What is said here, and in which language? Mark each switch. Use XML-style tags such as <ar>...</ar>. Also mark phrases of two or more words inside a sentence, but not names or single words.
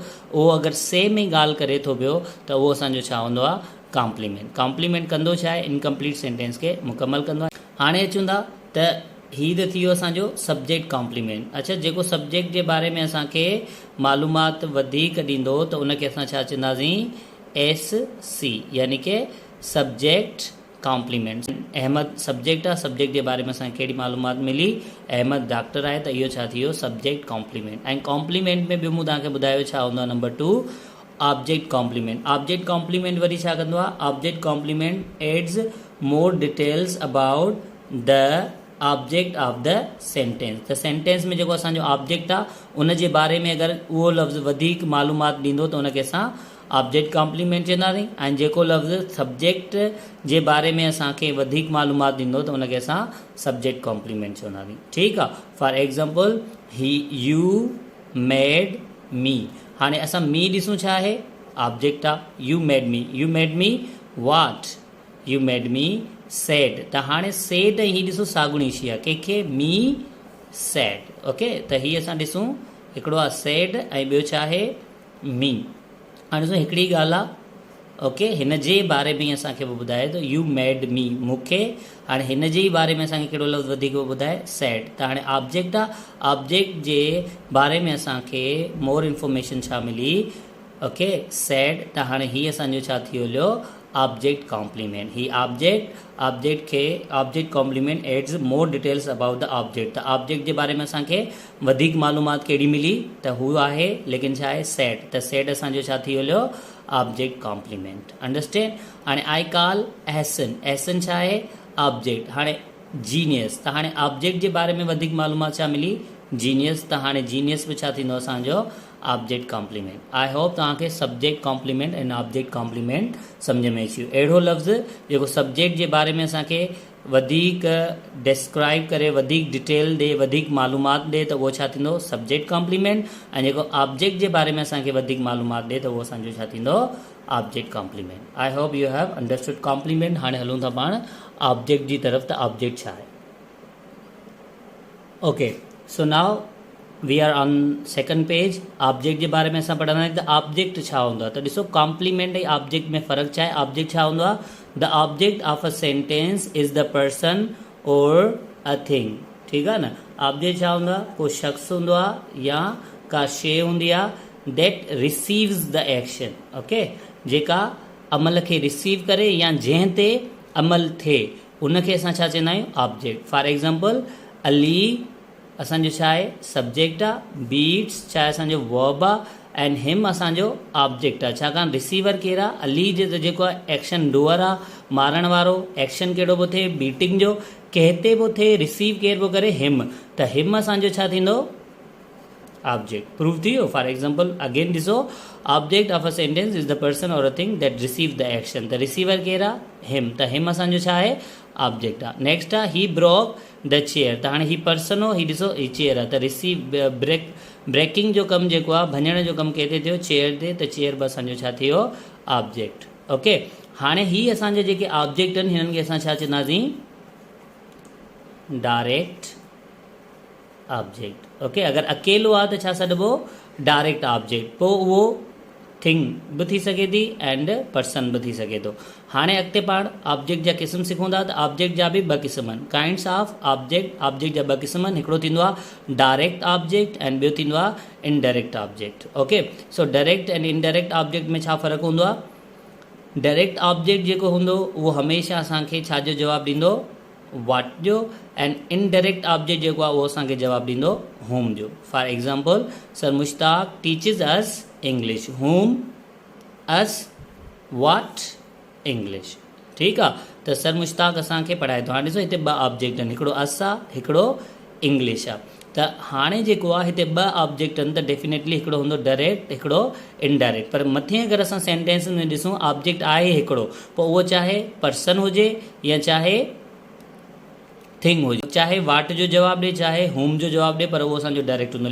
<sd>उहो अगरि सेम ई ॻाल्हि करे थो पियो त उहो असांजो छा हूंदो आहे, कॉम्प्लीमेंट. कॉम्प्लीमेंट कंदो छा आहे,</sd> <en>incomplete sentence</en> <sd>खे मुकमल कंदो आहे. हाणे अचूं था त ही त थी वियो असांजो</sd> <en>subject complement.</en> <sd>अच्छा, जेको सब्जेक्ट जे बारे में असांखे मालूमात वधीक ॾींदो त उनखे असां छा चवंदासीं, SC यानी कि</sd> <en>subject complement.</en> <sd>अहमद सब्जेक्ट आहे, सब्जेक्ट जे बारे में असांखे कहिड़ी मालूमात मिली, अहमद डॉक्टर आहे, त इहो छा थी वियो,</sd> <en>subject complement.</en> <sd>ऐं कॉम्प्लीमेंट में ॿियो मूं तव्हांखे ॿुधायो छा हूंदो आहे,</sd> <en>number 2 object complement. object complement</en> <sd>वरी छा कंदो आहे,</sd> <en>object complement adds more details about the object of the sentence.</en> <sd>त सेंटेंस में जेको असांजो ऑब्जेक्ट आहे उन जे बारे में अगरि उहो लफ़्ज़ वधीक मालूमात ॾींदो त उनखे असां</sd> <en>object complement</en> <sd>चवंदासीं. ऐं जेको लफ़्ज़ सब्जेक्ट जे बारे में असांखे वधीक मालूमात ॾींदो त उनखे असां</sd> <en>subject complement</en> <sd>चवंदासीं. ठीकु आहे.</sd> <en>for example you made me.</en> <sd>हाणे असां मी ॾिसूं छा आहे, ऑब्जेक्ट आहे.</sd> <en>you made me what, you made me sad.</en> <sd>त हाणे सैड ऐं हीअ ॾिसो साॻिणी शइ आहे, कंहिंखे,</sd> <en>me sad.</en> <sd>ओके, त हीअ असां ॾिसूं, हिकिड़ो आहे सैड ऐं ॿियो छा आहे, मी. हाणे ॾिसो हिकिड़ी ॻाल्हि आहे, ओके, हिन जे बारे में असांखे वो ॿुधाए थो</sd> <en>you made me,</en> <sd>मूंखे। हाणे हिन जे ई बारे में असांखे कहिड़ो लफ़्ज़ वधीक ॿुधाए, सैड। त हाणे ऑब्जेक्ट आहे, ऑब्जेक्ट जे बारे में असांखे</sd> <en>more information</en> <sd>छा मिली, ओके, सैड। त हाणे हीअ असांजो छा थी वियो,</sd> <en>object complement.</en> <sd>ही ऑब्जेक्ट खे</sd> <en>object complement adds more details about the object.</en> <sd>त ऑब्जेक्ट जे बारे में असांखे वधीक मालूमात कहिड़ी मिली, त हू आहे लेकिन छा आहे, सैड। त सैड असांजो छा थी वियो,</sd> <en>object complement.</en> <sd>अंडरस्टैंड। हाणे</sd> <en>I call</en> <sd>एहसन, एहसन छा आहे, ऑब्जेक्ट। हाणे जीनियस, त हाणे ऑब्जेक्ट जे बारे में वधीक मालूमात छा मिली, जीनियस। त हाणे जीनियस बि छा थींदो असांजो,</sd> <en>object complement. I hope</en> <sd>तव्हांखे</sd> <en>subject complement</en> <sd>ऐं</sd> <en>object complement</en> <sd>सम्झ में अची वियो। अहिड़ो लफ़्ज़ जेको सब्जेक्ट जे बारे में असांखे वधीक डिस्क्राइब करे, वधीक डिटेल ॾे, वधीक मालूमात ॾे, त उहो छा थींदो,</sd> <en>subject complement.</en> <sd>ऐं जेको ऑब्जेक्ट जे बारे में असांखे वधीक मालूमात ॾे, त उहो असांजो छा थींदो,</sd> <en>object complement. I hope you have understood complement.</en> <sd>हाणे हलूं था पाण ऑब्जेक्ट जी तरफ़। त ऑब्जेक्ट छा आहे, ओके।</sd> <en>so now we are on second page.</en> <sd>ऑब्जेक्ट जे बारे में असां पढ़ंदा आहियूं त ऑब्जेक्ट छा हूंदो आहे। त ॾिसो कॉम्प्लीमेंट ऐं ऑब्जेक्ट में फ़र्क़ु छा आहे। ऑब्जेक्ट छा हूंदो आहे,</sd> <en>the object of a sentence is the person or a thing.</en> <sd>ठीकु आहे न। ऑब्जेक्ट छा हूंदो आहे, को शख़्स हूंदो आहे या का शइ हूंदी आहे</sd> <en>that receives the action,</en> <sd>ओके, जेका अमल खे रिसीव करे या जंहिं ते अमल थिए, उनखे असां छा चवंदा आहियूं, ऑब्जेक्ट। फॉर एग्ज़ाम्पल, अली असांजो छा आहे, सब्जेक्ट आहे, बीट्स छा आहे असांजो वर्ब आहे,</sd> <en>and him</en> <sd>असांजो ऑब्जेक्ट आहे। छाकाणि रिसीवर केरु आहे, अली जे त जेको आहे</sd> <en>action doer</en> <sd>आहे, मारण वारो। एक्शन कहिड़ो पियो थिए, बीटिंग जो। कंहिं ते पियो थिए, रिसीव केरु पियो करे, हिम। त हिम असांजो छा थींदो, ऑब्जेक्ट। प्रूव थी वियो।</sd> <en>for example again</en> <sd>ॾिसो,</sd> <en>object of a sentence is the person or a thing that receive the action.</en> <sd>त रिसीवर केरु आहे, हिम। त हिम असांजो छा आहे, ऑब्जेक्ट आहे।</sd> <en>नेक्स्ट आहे, he broke the chair.</en> <sd>त हाणे ही पर्सन हो, ही ॾिसो ही चेयर आहे। त</sd> <en>receive breaking</en> <sd>जो कमु जेको आहे, भञण जो कमु कंहिं ते थियो, चेयर ते। त चेयर बि असांजो छा थी वियो, ऑब्जेक्ट। ओके। हाणे ही असांजा जेके ऑब्जेक्ट आहिनि, हिननि खे असां छा चवंदासीं,</sd> <en>direct object.</en> <sd>ओके। अगरि अकेलो आहे त छा सॾिबो,</sd> <en>direct object.</en> <sd>पोइ उहो थिंग बि थी सघे थी</sd> <en>and person</en> <sd>बि थी सघे थो। हाणे अॻिते पाण ऑब्जेक्ट जा क़िस्म सिखूं था। त ऑब्जेक्ट जा बि ॿ क़िस्म आहिनि,</sd> <en>kinds of object.</en> <sd>ऑब्जेक्ट जा ॿ क़िस्म आहिनि, हिकिड़ो थींदो आहे</sd> <en>direct object and</en> <sd>ॿियो थींदो आहे</sd> <en>indirect object. ok. so direct and indirect object</en> <sd>में छा फ़र्क़ु हूंदो आहे। डायरेक्ट ऑब्जेक्ट जेको हूंदो उहो हमेशह असांखे छाजो जवाबु ॾींदो, वाट जो।</sd> <en>and indirect object</en> <sd>जेको आहे उहो असांखे जवाबु ॾींदो, होम जो।</sd> <en>for example, Sir Mushtaq teaches us English, whom us what, English.</en> <sd>ठीकु आहे। त सर मुश्ताक असांखे पढ़ाए थो। हाणे ॾिसो हिते ॿ ऑब्जेक्ट आहिनि, हिकिड़ो अस आहे, हिकिड़ो इंग्लिश आहे। त हाणे जेको आहे हिते ॿ ऑब्जेक्ट आहिनि, त डेफिनेटली हिकिड़ो हूंदो डायरेक्ट, हिकिड़ो इनडायरेक्ट। पर मथे अगरि असां सेंटेंस में ॾिसूं, ऑब्जेक्ट आहे हिकिड़ो, पोइ उहो चाहे पर्सन हुजे या चाहे थिंग हुजे, चाहे वाट जो जवाबु ॾे, चाहे होम जो जवाबु ॾे, पर उहो असांजो डायरेक्ट हूंदो।</sd>